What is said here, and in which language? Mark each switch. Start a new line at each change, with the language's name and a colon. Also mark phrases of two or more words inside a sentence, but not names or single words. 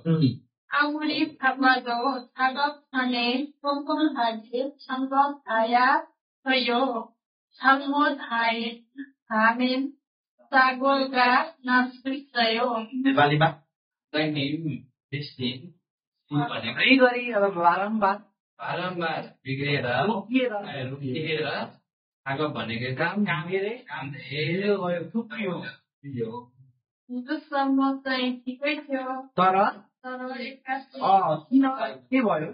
Korean: 아무리 바빠도 작업판에 점검하지 점검해야 해요. 잘못하면 사고가 날 수 있어요.
Nepali: नेपालीमा
Korean: 선생님 대신
Nepali: गरी गरी अब बारम्बार बिग्रिएर 작업 भनेको काम धेरै भयो थुप्रियो 무슨뭐 ठिकै थियो तर किन के भयो